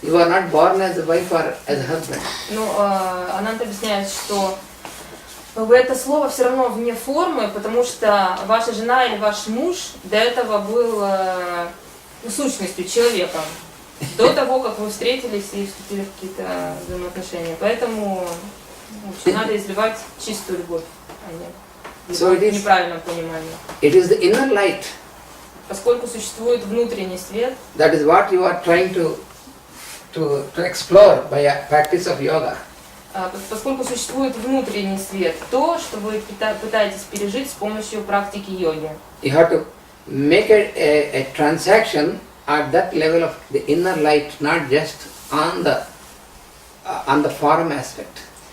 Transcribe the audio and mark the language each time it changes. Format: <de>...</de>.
<en>You are not born as a wife or as a husband.</en> <ru>Ананта объясняет, что это слово все равно вне формы, потому что ваша жена или ваш муж до этого был сущностью, человеком, до того, как вы встретились и вступили в какие-то взаимоотношения. Поэтому надо изливать чистую любовь, а не неправильном понимании.</ru> <en>It is the inner light.</en> <ru>Поскольку существует внутренний свет,</ru> <en>that is what you are trying to explore by a practice of yoga.</en> <ru>Поскольку существует внутренний свет, то, что вы пытаетесь пережить с помощью практики йоги.</ru> <en>You have to make a transaction at that level of the inner light, not just on the form aspect.</en>